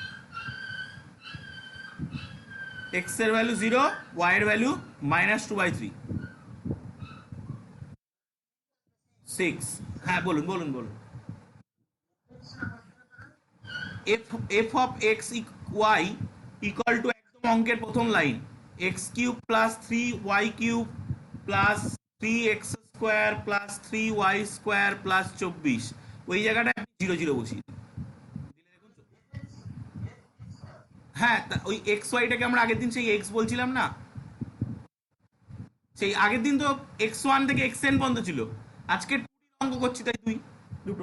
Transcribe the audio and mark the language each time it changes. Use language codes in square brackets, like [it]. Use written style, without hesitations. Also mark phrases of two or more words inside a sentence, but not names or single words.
[bn] x এর ভ্যালু 0, y এর ভ্যালু -2/3, 6। হ্যাঁ, বলুন বলুন বলুন। [en] f of x y equal to, [bn] একদম অঙ্কের প্রথম লাইন, x³ + 3y³ + 3x² + 3y² + 24, ওই জায়গাটায় আপনি 0 0 বসিয়ে দিন। হ্যাঁ, ওই এক্স ওয়াইটাকে আমরা আগের দিন সেই এক্স বলছিলাম না, সেই আগের দিন তো x1 থেকে xn পর্যন্ত ছিল, আজকে অঙ্ক করছি তাই দুটো।